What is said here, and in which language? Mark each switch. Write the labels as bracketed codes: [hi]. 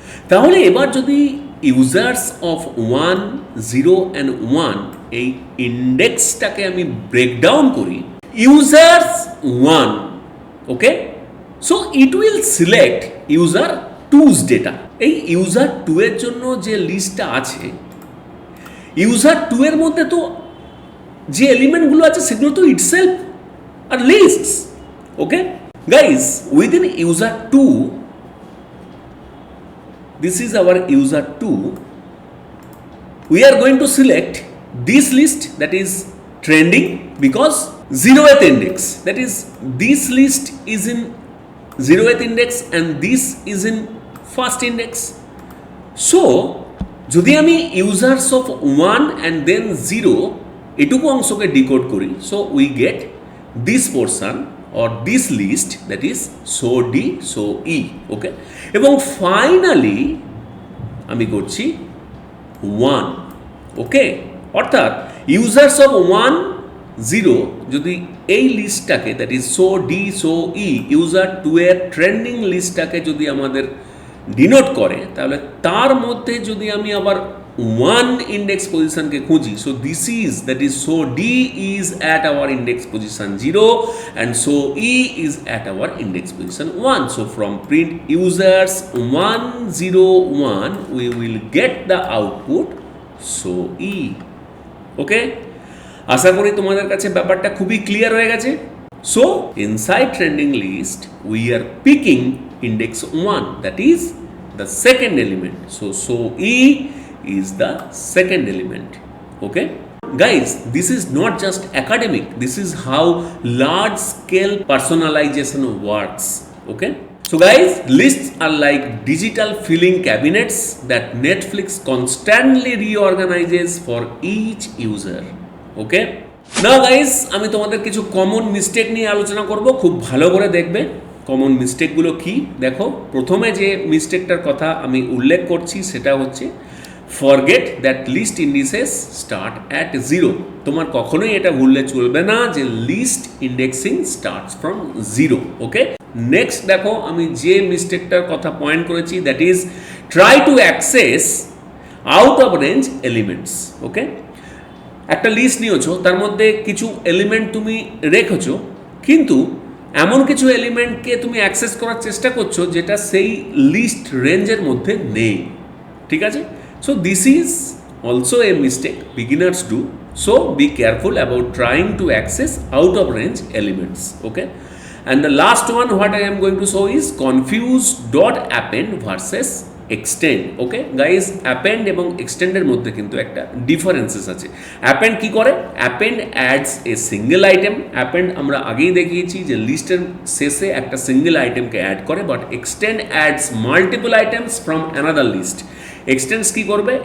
[bn] তাহলে এবার যদি [en] users of one, zero and one [bn] এই ইন্ডেক্সটাকে আমি ব্রেকডাউন করি, [en] Users one, okay, so it will select user two's data. [bn] এই ইউজার টু এর জন্য যে লিস্টটা আছে, ইউজার টু এর মধ্যে তো যে এলিমেন্টগুলো আছে সেগুলো তো itself আর lists. [en] Okay guys, within user two, this is our user 2, we are going to select this list that is trending because 0th index, that is this list is in 0th index and this is in first index. So [bn] যদি আমি [en] users of one and then zero [bn] এটুকু অংশকে decode করি, [en] so we get this portion or this list that is so D so E, okay, [bn] এবং finally আমি করছি [en] 1, okay. [bn] অর্থাৎ users of 1, 0 যদি এই লিস্টটাকে, that is so D so E, user 2 এর ট্রেন্ডিং লিস্টটাকে যদি আমাদের ডিনোট করে, তাহলে তার মধ্যে যদি আমি আবার 1 ইন্ডেক্স পজিশনকে খুঁজি, [en] So this is, that is so D is at our index position 0 and so E is at our index position 1. So from print users 1, 0, 1 we will get the output so E. [bn] ওকে, আশা করি তোমাদের কাছে ব্যাপারটা খুবই clear হয়ে গেছে। [en] So inside trending list we are picking index 1, that is the second element, so E is the second element. Okay guys, this is not just academic, this is how large scale personalization works. Okay, so guys, lists are like digital filing cabinets that Netflix constantly reorganizes for each user. Okay, now guys, [bn] আমি তোমাদের কিছু common mistake নিয়ে আলোচনা করব, খুব ভালো করে দেখবে কমন মিস্টেকগুলো কি। দেখো, প্রথমে যে মিস্টেকটার কথা আমি উল্লেখ করছি সেটা হচ্ছে [en] Forget that list indices start at 0। [bn] তোমার কখনোই এটা ভুললে চলবে না যে [en] List indexing starts from 0। [bn] Okay, next দেখো আমি যে মিস্টেকটার কথা পয়েন্ট করেছি, [en] That is try to access out of range elements. [bn] ওকে, একটা লিস্ট নিয়েছো, তার মধ্যে কিছু এলিমেন্ট তুমি রেখেছো, কিন্তু এমন কিছু এলিমেন্টকে তুমি অ্যাক্সেস করার চেষ্টা করছো যেটা সেই লিস্ট রেঞ্জের মধ্যে নেই। ঠিক আছে, [en] So this is also a mistake beginners do, so be careful about trying to access out of range elements. Okay, and the last one what I am going to show is confuse dot append versus extend. [bn] Okay guys, append এবং এক্সটেন্ডের মধ্যে কিন্তু একটা differences আছে। Append কি করে? [en] Append adds a single item. [bn] Append আমরা আগেই দেখিয়েছি যে লিস্টের শেষে একটা সিঙ্গেল আইটেমকে অ্যাড করে, [en] But extend adds multiple items from another list. [bn] Extends কি করবে?